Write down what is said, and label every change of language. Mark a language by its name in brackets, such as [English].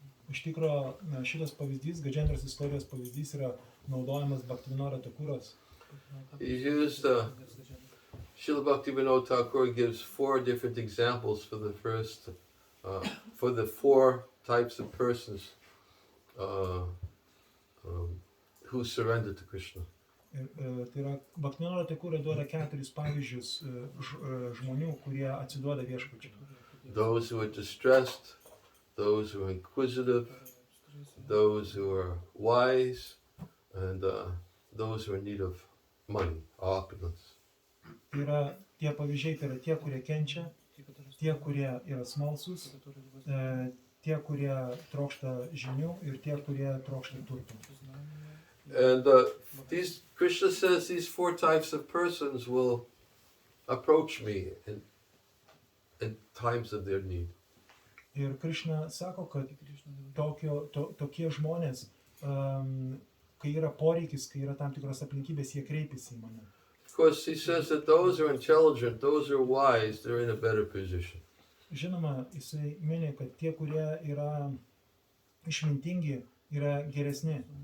[Lithuanian] Iš tikro, šitas pavyzdys, Gajendros istorijos pavyzdys yra naudojamas Bhaktivinoda Thakuras. [English] He's used, Srila Bhaktivinoda Thakur gives 4 different examples for the first, for the 4 types of persons who surrender to Krishna. [Lithuanian] Ir tai yra, Bhaktivinoda Thakur duoda 4 pavyzdžius žmonių, kurie atsiduoda viešpačiui. [English] Those who are distressed, those who are inquisitive, those who are wise, and those who are in need of money, opulence. [Lithuanian] Tai yra tie pavyzdžiai, tai yra tie, kurie kenčia, tie, kurie yra smalsūs, tie, kurie trokšta žinių ir tie, kurie trokšta turtų. [English] And Krishna says these 4 types of persons will approach me in times of their need. [Lithuanian] Ir Krishna sako, kad tokie žmonės, kai yra poreikis, kai yra tam tikros aplinkybės, jie kreipiasi į mane. [English] Of course, he says that those who are intelligent, those who are wise, they're in a better position. [Lithuanian] Žinoma, jisai mini, kad tie, kurie yra išmintingi, yra geresni.